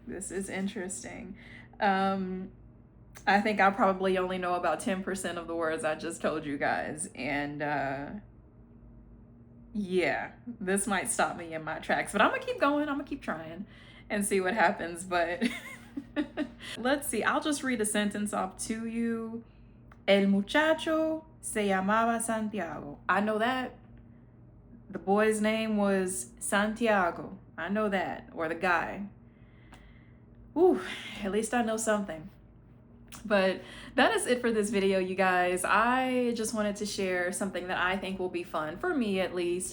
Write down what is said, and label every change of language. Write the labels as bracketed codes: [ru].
[en] This is interesting. I think I probably only know about 10% of the words I just told you guys, and yeah, this might stop me in my tracks, but I'm gonna keep going. I'm gonna keep trying and see what happens. But let's see, I'll just read a sentence off to you. [es] El muchacho se llamaba Santiago. [en] I know that. The boy's name was Santiago. I know that. Or the guy. Ooh, at least I know something. But that is it for this video, you guys. I just wanted to share something that I think will be fun, for me at least.